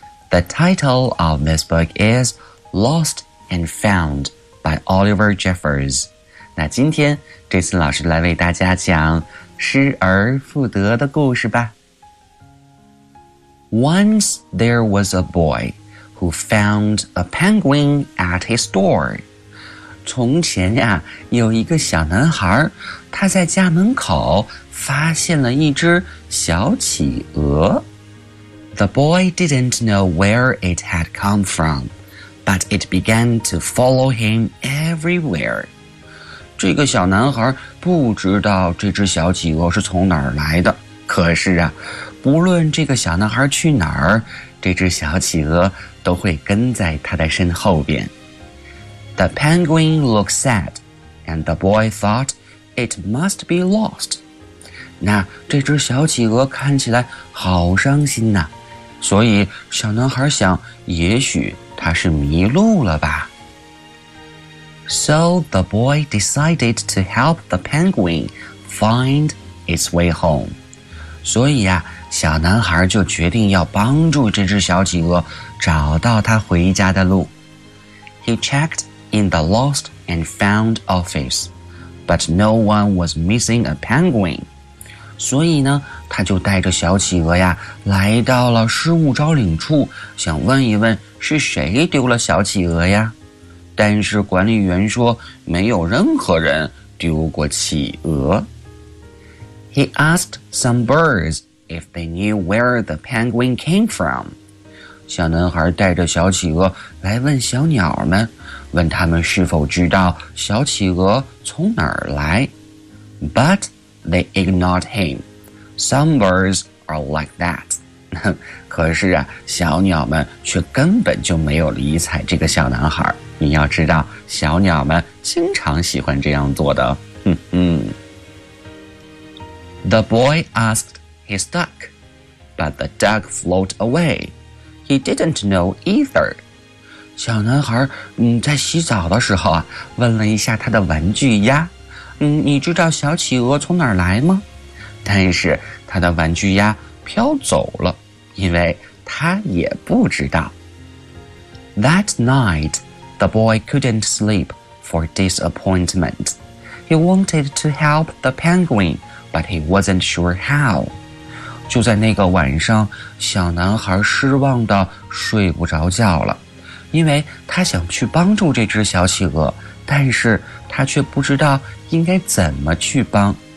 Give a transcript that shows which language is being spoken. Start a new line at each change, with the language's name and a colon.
English: The title of this book is Lost and Found by Oliver Jeffers.
Chinese: 那今天这次老师来为大家讲失而复得的故事吧。
English: Once there was a boy who found a penguin at his door.
Chinese: 从前呀，有一个小男孩，他在家门口发现了一只小企鹅。
English: The boy didn't know where it had come from, but it began to follow him everywhere.
Chinese: 这个小男孩不知道这只小企鹅是从哪儿来的，可是啊，不论这个小男孩去哪儿，这只小企鹅都会跟在他的身后边。
English: The penguin looked sad, and the boy thought it must be lost.
Chinese: 那这只小企鹅看起来好伤心呐，所以小男孩想，也许它是迷路了吧。
English: So the boy decided to help the penguin find its way home.
Chinese: 所以呀，小男孩就决定要帮助这只小企鹅找到它回家的路。
English: He checked in the lost and found office, but no one was missing a penguin.
Chinese: 所以呢，他就带着小企鹅呀，来到了失物招领处，想问一问是谁丢了小企鹅呀。但是管理员说，没有任何人丢过企鹅。
English: He asked some birds if they knew where the penguin came from.
Chinese: 小男孩带着小企鹅来问小鸟们，问他们是否知道小企鹅从哪儿来。
English: But they ignored him. Some birds are like that.
Chinese: 可是啊，小鸟们却根本就没有理睬这个小男孩。你要知道，小鸟们经常喜欢这样做的。
English: The boy asked his duck, but the duck floated away. He didn't know either.
Chinese: 小男孩在洗澡的时候问了一下他的玩具鸭，你知道小企鹅从哪儿来吗？但是他的玩具鸭飘走了，因为他也不知道。
English: That night, the boy couldn't sleep for disappointment. He wanted to help the penguin, but he wasn't sure how.
Chinese: 就在那个晚上，小男孩失望地睡不着觉了，因为他想去帮助这只小企鹅，但是他却不知道应该怎么去帮。